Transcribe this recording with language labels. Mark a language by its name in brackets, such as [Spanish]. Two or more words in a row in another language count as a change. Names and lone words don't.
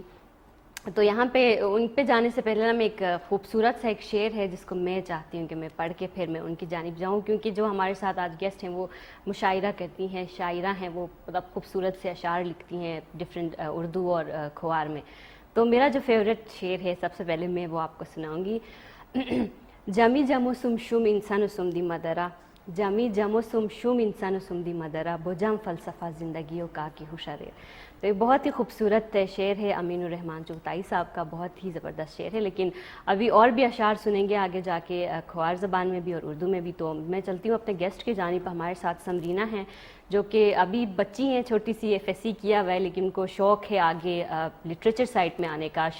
[Urdu] تو یہاں پہ ان پہ جانے سے پہلے میں ایک خوبصورت سا ایک شعر ہے جس کو میں چاہتی ہوں کہ میں پڑھ کے پھر میں ان کی جانب جاؤں، کیونکہ جو ہمارے ساتھ آج گیسٹ ہیں وہ مشاعرہ کرتی ہیں، شاعرہ ہیں، وہ مطلب خوبصورت سے اشعار لکھتی ہیں ڈفرینٹ اردو اور کھوار میں. تو میرا جو فیوریٹ شعر ہے سب سے پہلے میں وہ آپ کو سناؤں گی. [Khowar] جمی جمو سم شوم انسان سم دی مدرا، جمی جمو سم شوم انسان سم دی مدرا، بوجام فلسفہ زندگیوں کا کی ہوشارے. [Urdu] تو یہ بہت ہی خوبصورت شعر ہے امین الرحمان چغتائی صاحب کا، بہت ہی زبردست شعر ہے. لیکن ابھی اور بھی اشعار سنیں گے آگے جا کے کھوار زبان میں بھی اور اردو میں بھی. تو میں چلتی ہوں اپنے گیسٹ کی جانب. ہمارے ساتھ سمرینہ ہیں جو کہ ابھی بچی ہیں، چھوٹی سی FSC کیا ہوا ہے، لیکن ان کو شوق ہے آگے لٹریچر سائٹ میں آنے کا.